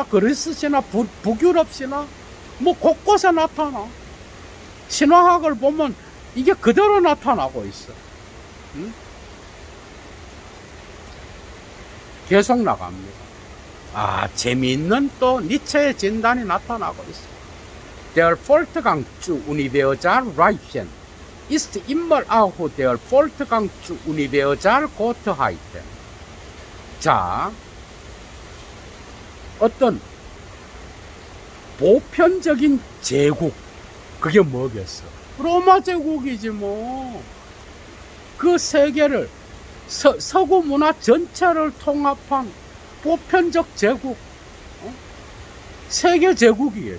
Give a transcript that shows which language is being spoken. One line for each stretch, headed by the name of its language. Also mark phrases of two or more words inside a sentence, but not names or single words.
Korean: 그리스 신화, 북유럽 신화, 뭐 곳곳에 나타나. 신화학을 보면 이게 그대로 나타나고 있어. 응? 계속 나갑니다. 아, 재미있는 또 니체의 진단이 나타나고 있어.
German: Der Fortgang zu Universalreichen ist immer auch der Fortgang zu Universalgottheit.
Korean: 자, 어떤 보편적인 제국, 그게 뭐겠어? 로마 제국이지 뭐. 그 세계를 서구 문화 전체를 통합한 보편적 제국, 세계 제국이겠죠.